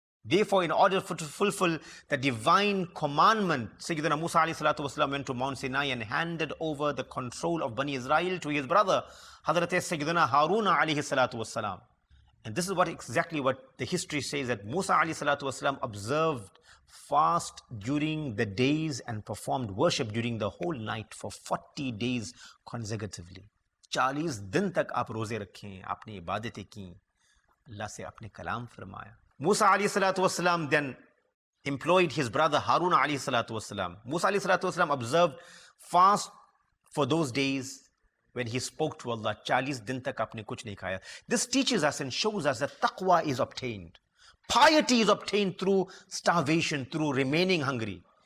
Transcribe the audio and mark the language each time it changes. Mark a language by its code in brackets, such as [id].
[en] Therefore, in order to fulfill the divine commandment, Sayyidina Musa alayhi salatu wasalam went to Mount Sinai and handed over the control of Bani Israel to his brother, Hazrat Sayyidina Harun alayhi salatu wasalam. And this is exactly what the history says, that Musa alayhi salatu wasalam observed fast during the days and performed worship during the whole night for 40 days consecutively. [hi] 40 दिन तक आप रोजे रखें, आपने इबादतें की, अल्लाह से आपने कलाम फरमाया. [en] Musa alayhi salatu wasalam then employed his brother Harun alayhi salatu wasalam. Musa alayhi salatu wasalam observed fast for those days when he spoke to Allah. [hi] 40 din tak apne kuch nahi khaya. [en] This teaches us and shows us that taqwa is obtained. Piety is obtained through starvation, through remaining hungry.